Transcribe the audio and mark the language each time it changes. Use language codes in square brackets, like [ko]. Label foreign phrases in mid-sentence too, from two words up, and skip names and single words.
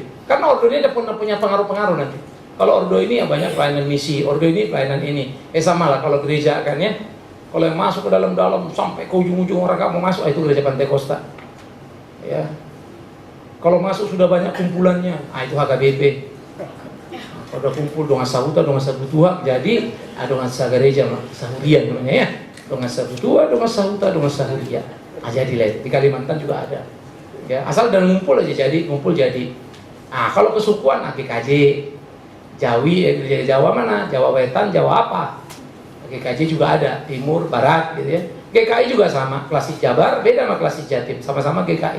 [id] Karena ordo ini ada punya pengaruh-pengaruh nanti. Kalau ordo ini ya banyak pelayanan misi, ordo ini pelayanan ini. Sama lah kalau gereja kan ya. Kalau yang masuk ke dalam-dalam sampai ke ujung-ujung orang gak mau masuk, itu gereja Pantekosta. Ya. Kalau masuk sudah banyak kumpulannya, itu HKBP. Udah kumpul [bbc] donga sahuta, donga sabutua, [id] jadi [bbc] donga sagareja, sahuria [id] namanya ya. [bbc] Donga sabutua, donga sahuta, donga sahuria. [id] Jadi lah di Kalimantan juga ada. Ya, asal dan ngumpul aja jadi, ngumpul jadi. Kalau kesukuan GKJ, Jawi, gereja Jawa mana? Jawa Wetan, Jawa apa? GKJ juga ada, Timur, Barat gitu ya. GKI juga sama, Klasik Jabar beda sama Klasik Jatim, sama-sama GKI.